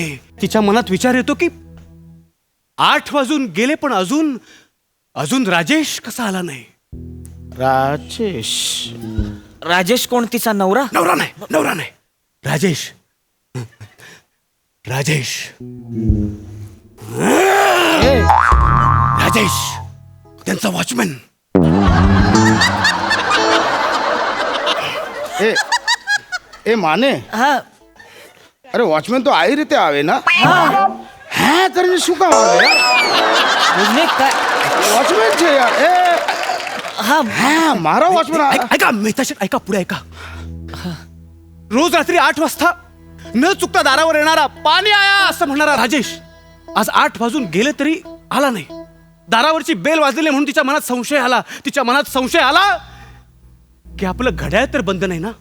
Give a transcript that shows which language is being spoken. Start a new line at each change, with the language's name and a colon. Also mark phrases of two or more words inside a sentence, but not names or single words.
Marathi: तिच्या मनात विचार येतो की 8 वाजून गेले पण अजून राजेश कसा आला नाही. राजेश कोण, तिचा नवरा? नवरा नाही. राजेश त्यांचा वॉचमॅन.
Gujarati: એ માને
Marathi: हा.
Gujarati: અરે વોચમેન તો આવી રીતે આવે ના. હે કરીને શું કામ આવે યાર.
Marathi: भोजने काय?
Gujarati: વોચમેન છે યાર. એ
Marathi: हा.
Gujarati: હા મારો વોચમેન
Marathi: ऐका मेहता शेठ, ऐका पुढे ऐका. रोज रात्री 8 वाजता न चुकता दारावर येणारा
Hindi: पाणी आया
Marathi: असं म्हणणारा राजेश आज 8 वाजून गेले तरी आला नाही. दारावरची बेल वाजलेली म्हणून तिच्या मनात संशय आला की आपलं घड्याळ तर बंद नाही ना.